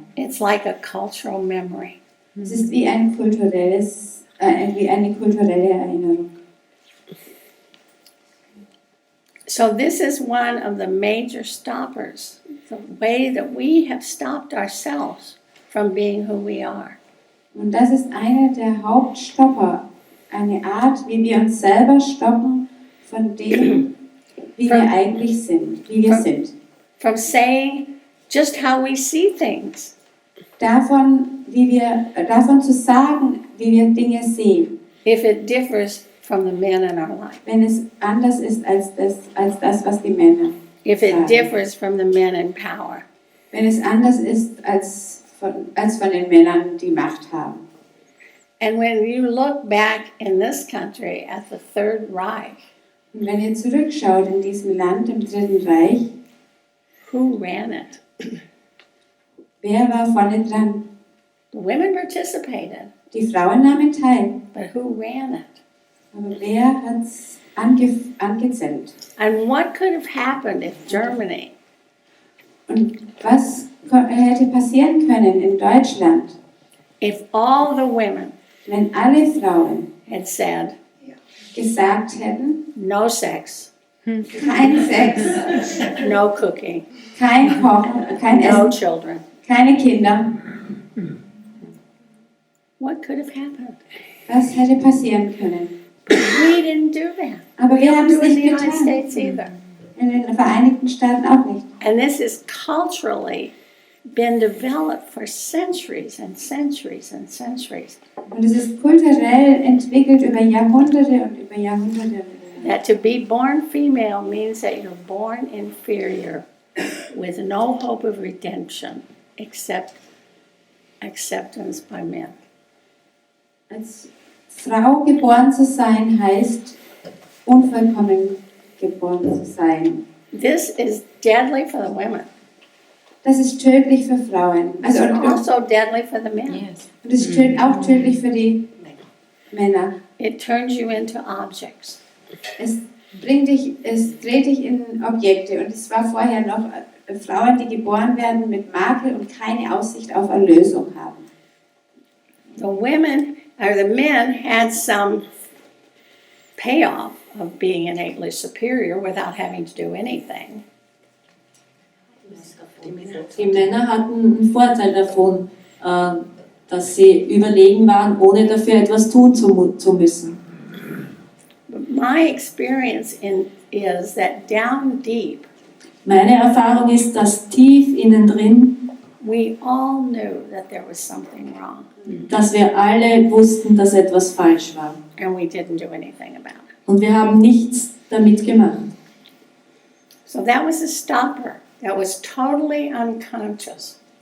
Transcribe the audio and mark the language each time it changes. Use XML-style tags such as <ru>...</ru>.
<en>It's like a cultural memory.</en> <de>Es ist wie eine kulturelle Erinnerung.</de> <en>So this is one of the major stoppers, the way that we have stopped ourselves from being who we are.</en> <de>Und das ist einer der Hauptstopper, eine Art, wie wir uns selber stoppen von dem, wie wir eigentlich sind, wie wir sind.</de> <en>From saying just how we see things.</en> <de>Davon zu sagen, wie wir Dinge sehen,</de> <en>If it differs from the men in our life.</en> <de>wenn es anders ist als das, was die Männer</de> <en>If it</en> <de>sagen.</de> <en>differs from the men in power.</en> <de>Wenn es anders ist als von den Männern, die Macht haben.</de> <en>And when you look back in this country at the Third Reich,</en> <de>Und wenn ihr zurückschaut in diesem Land, im Dritten Reich,</de> <en>who ran it?</en> <de>wer war vorne dran?</de> <en>The women participated,</en> <de>Die Frauen nahmen teil,</de> <en>but who ran it?</en> <de>aber wer hat es angezählt?</de> <en>And what could have happened if Germany</en> <de>Und was hätte passieren können in Deutschland,</de> <en>if all the women</en> <de>wenn alle Frauen</de> <en>had said,</en> <de>gesagt hätten,</de> <en>no sex,</en> <de>kein Sex,</de> <en>no cooking,</en> <de>kein Kochen, kein</de> <en>no</en> <de>Essen,</de> <en>children?</en> <de>keine Kinder?</de> <en>What could have happened?</en> <de>Was hätte passieren können?</de> <en>We didn't do that.</en> <de>Aber wir haben</de> <en>Do</en> <de>es</de> <en>it in the</en> <de>nicht</de> <en>United</en> <de>getan.</de> <en>States either.</en> <de>In den Vereinigten Staaten auch nicht.</de> <en>And this has culturally been developed for centuries and centuries and centuries.</en> <de>Und es ist kulturell entwickelt über Jahrhunderte und über Jahrhunderte.</de> <en>That to be born female means that you're born inferior with no hope of redemption except acceptance by men.</en> <de>Als Frau geboren zu sein heißt, unvollkommen geboren zu sein.</de> <en>This is deadly for the women.</en> <de>Das ist tödlich für Frauen.</de> <en>It's</en> <de>Also, und</de> <en>also deadly for the men.</en> <de>es ist auch tödlich für die Männer.</de> <en>It turns you into objects.</en> <de>Es dreht dich in Objekte. Und es war vorher noch Frauen, die geboren werden mit Makel und keine Aussicht auf Erlösung haben.</de> <en>The women, or the men, had some payoff of being innately superior without having to do anything.</en> <de>Die Männer hatten einen Vorteil davon, dass sie überlegen waren, ohne dafür etwas tun zu müssen.</de> <en>But my experience is that down deep,</en> <de>Meine Erfahrung ist, dass tief innen drin,</de> <en>we all knew that there was something wrong,</en> <de>dass wir alle wussten, dass etwas falsch war.</de> <en>and we didn't do anything about it.</en> <de>Und wir haben nichts damit gemacht.</de> <en>So that was a stopper. That was totally unconscious.</en>